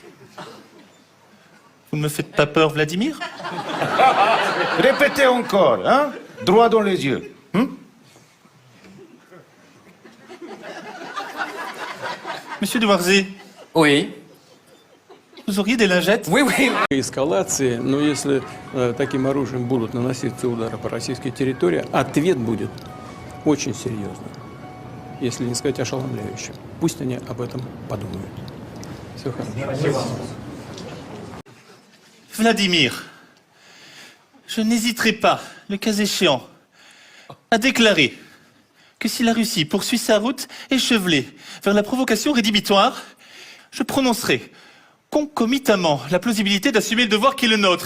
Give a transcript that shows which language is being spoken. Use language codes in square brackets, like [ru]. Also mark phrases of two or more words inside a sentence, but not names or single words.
[fr] Vous ne me faites pas peur, Vladimir? Répétez encore, hein? Droit dans les yeux. Monsieur de Warzé. Oui. Vous auriez des lingettes? Oui, oui. [ru] Эскалации, но если таким оружием будут наноситься удары по российской территории, ответ будет очень серьезным, если не сказать ошеломляющим. Пусть они об этом подумают. Все хорошо. [fr] Vladimir, je n'hésiterai pas, le cas échéant, à déclarer que si la Russie poursuit sa route échevelée vers la provocation rédhibitoire, je prononcerai concomitamment la plausibilité d'assumer le devoir qui est le nôtre.